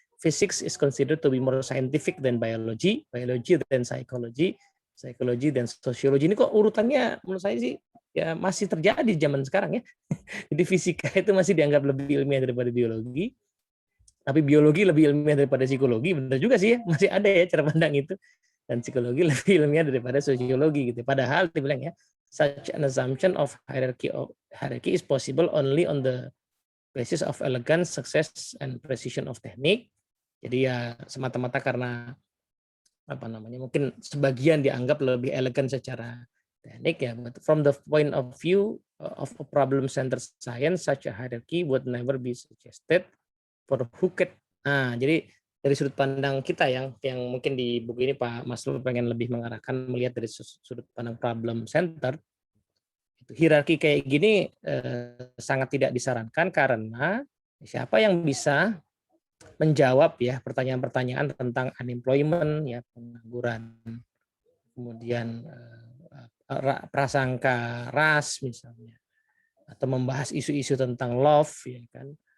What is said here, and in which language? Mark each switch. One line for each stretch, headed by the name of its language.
English: Physics is considered to be more scientific than biology, biology than psychology, psychology
Indonesian: dan sosiologi. Ini kok urutannya menurut saya sih ya masih terjadi di zaman sekarang ya. Jadi fisika itu masih dianggap lebih ilmiah daripada biologi. Tapi biologi lebih ilmiah daripada psikologi, benar juga sih ya, masih ada ya cara pandang itu. Dan psikologi lebih ilmiah daripada sosiologi gitu. Padahal dibilang ya,
English: such an assumption of hierarchy is possible only on the basis of elegance, success, and precision of technique.
Indonesian: Jadi ya semata-mata karena apa namanya, mungkin sebagian dianggap lebih elegan secara teknik ya.
English: But from the point of view of a problem-centered science, such a hierarchy would never be suggested for hooked.
Indonesian: Nah, jadi dari sudut pandang kita yang mungkin di buku ini Pak Maslo pengen lebih mengarahkan melihat dari sudut pandang problem center, itu hierarki kayak gini sangat tidak disarankan karena siapa yang bisa menjawab ya pertanyaan-pertanyaan tentang unemployment ya, pengangguran, kemudian prasangka ras misalnya, atau membahas isu-isu tentang love ya kan.